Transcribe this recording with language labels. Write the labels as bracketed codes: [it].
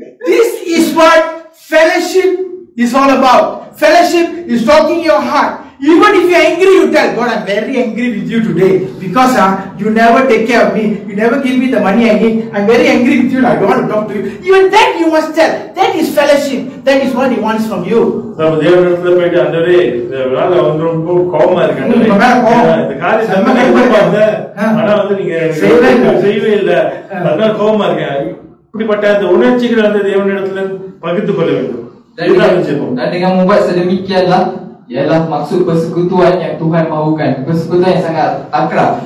[en] This is what fellowship is all about. Fellowship is talking your heart. Even if you're angry, you tell God, I'm very angry with you today because you never take care of me. You never give me the money I need. I'm very angry with you. I don't want to talk to you. Even that you must tell. That is fellowship. That is what He wants from you. [ta] நம்ம தேவனிடத்துல போயிட்டு ஆண்டவரே இந்த வேலை வந்து ரொம்ப கோபமா இருக்கு ஆண்டவரே, இந்த காரியத்தை ஆனா வந்து நீங்க செய்யவே இல்லை, அதனால கோபமா இருக்கேன். இப்படிப்பட்ட அந்த உணர்ச்சிகளை வந்து தேவனிடத்துல பகிர்ந்து கொள்ள வேண்டும். [ms] Dan dengan membuat sedemikianlah ialah maksud persekutuan yang Tuhan mahukan, persekutuan yang sangat akrab.